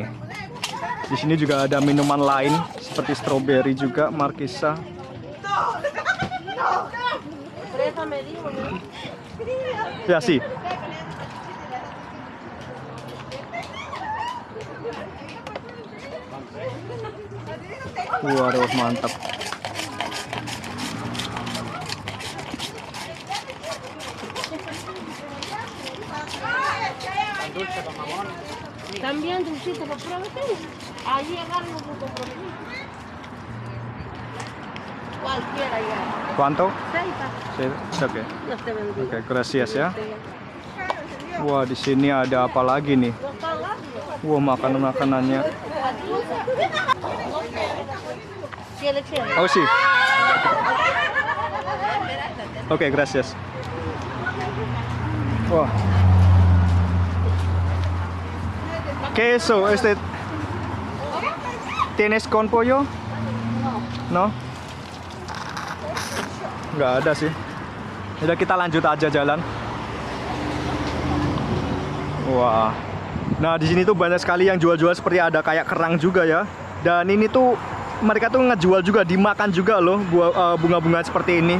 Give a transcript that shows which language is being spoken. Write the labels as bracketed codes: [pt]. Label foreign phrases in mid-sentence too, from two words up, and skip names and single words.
[id] Di sini juga ada minuman lain seperti stroberi juga, markisa. Ya sih. Waduh, mantap. [es] También dulcito, por pruébate. Allí agarran un poco por mí. Cualquiera ya. ¿Cuánto? 6. Oke. Dios te bendiga. Oke, gracias ya. [id] Wah, di sini ada apa lagi nih? Wah, makanan-makanannya. Oh sih. Oke, [es] gracias. Wah. Queso, ¿tienes con pollo? No? [id] Nggak ada sih. Udah, kita lanjut aja jalan. Wah. Nah, di sini tuh banyak sekali yang jual-jual seperti ada kayak kerang juga ya. Dan ini tuh mereka tuh ngejual juga, dimakan juga loh bunga-bunga seperti ini.